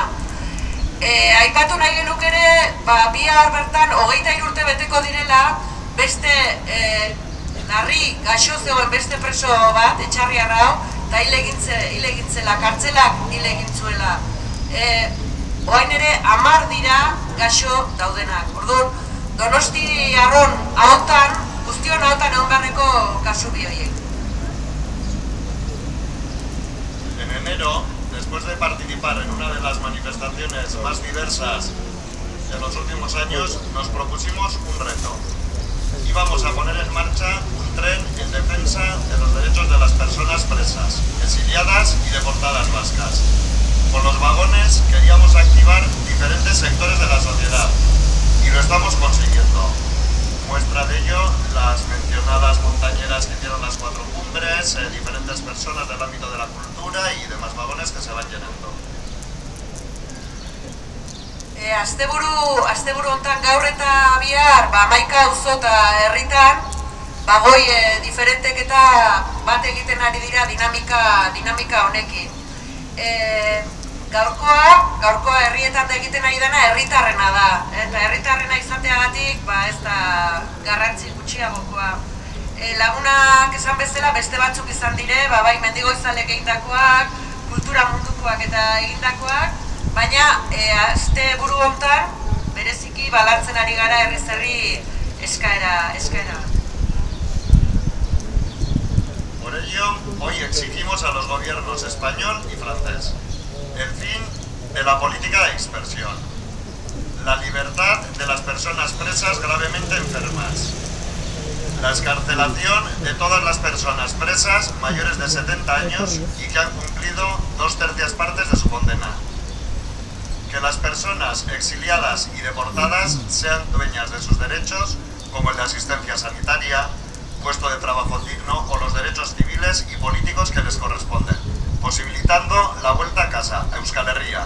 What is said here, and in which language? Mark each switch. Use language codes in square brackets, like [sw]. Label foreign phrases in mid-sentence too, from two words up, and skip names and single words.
[eu] Aipatu nahi genuk ere, bihar bertan 23 urte beteko direla, beste larri gaixo zegoen beste preso bat, etxarriarra hau, eta hil egintzela, kartzelak hil egintzuela. Orain ere 10 dira gaixo daudenak. Orduan, Donostiarron ahotan, guztion ahotan egon beharreko kasu bi horiek. [es] En enero, después de participar en una de las manifestaciones más diversas de los últimos años, nos propusimos un reto. Íbamos a poner en marcha un tren en defensa de los derechos de las personas presas, exiliadas y deportadas vascas. Con los vagones queríamos activar diferentes sectores de la sociedad y lo estamos consiguiendo. Muestra de ello las mencionadas montañeras que hicieron las 4 cumbres, diferentes personas del ámbito de la cultura y demás vagones que se van llenando. [eu] Asteburu hontan gaur eta bihar, 11 auzo eta herritan, bagoi diferentek eta bat egiten ari dira dinamika honekin. Gaurkoa herrietan egiten ari dena herritarrena da, eta herritarrena izateagatik ez da garrantzi gutxiagokoa. Lagunak esan bezala beste batzuk izan dire, bai mendigoizalek egindakoak, kultura mundukoak eta egindakoak, baina asteburu hontan bereziki balantzen ari gara herri eskaera. [es] Por ello, hoy exigimos a los gobiernos español y francés el fin de la política de dispersión, la libertad de las personas presas gravemente enfermas, la excarcelación de todas las personas presas mayores de 70 años y que han cumplido 2/3 partes de su condena, que las personas exiliadas y deportadas sean dueñas de sus derechos, como el de asistencia sanitaria, puesto de trabajo digno o los derechos civiles y políticos que les corresponden, posibilitando la vuelta a casa, a Euskal Herria.